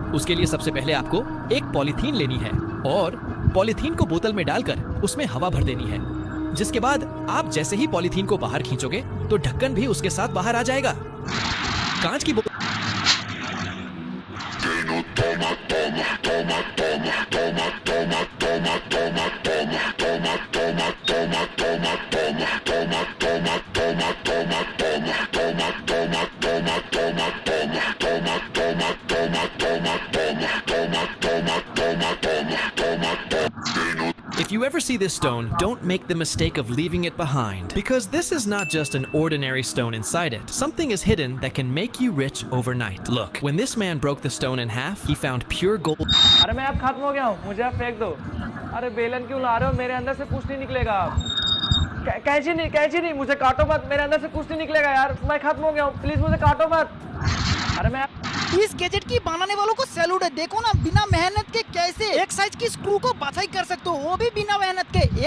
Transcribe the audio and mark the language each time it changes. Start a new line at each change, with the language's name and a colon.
Hindi: उसके लिए सबसे पहले आपको एक पॉलीथीन लेनी है और पॉलीथीन को बोतल में डालकर उसमें हवा भर देनी है, जिसके बाद आप जैसे ही पॉलीथीन को बाहर खींचोगे तो ढक्कन भी उसके साथ बाहर आ जाएगा। कांच की
English: If you ever see this stone, don't make the mistake of leaving it behind, because this is not just an ordinary stone inside it. Something is hidden that can make you rich overnight. Look, when this man broke the stone in half, he found pure gold.
Hindi: अरे मैं अब खत्म हो गया हूँ, मुझे अब फेंक दो। अरे बेलन क्यों ला रहे हो? मेरे अंदर से कुछ नहीं निकलेगा। कैंची नहीं, मुझे काटो मत, मेरे अंदर से कुछ नहीं निकलेगा यार, मैं खत्म हो गया हूँ, प्लीज मुझे काटो मत। अरे मैं इस गैजेट की बनाने वालों को सैल्यूट है। देखो ना, बिना मेहनत के कैसे एक साइज की स्क्रू को बाछाई कर सकते हो, वो भी बिना मेहनत के।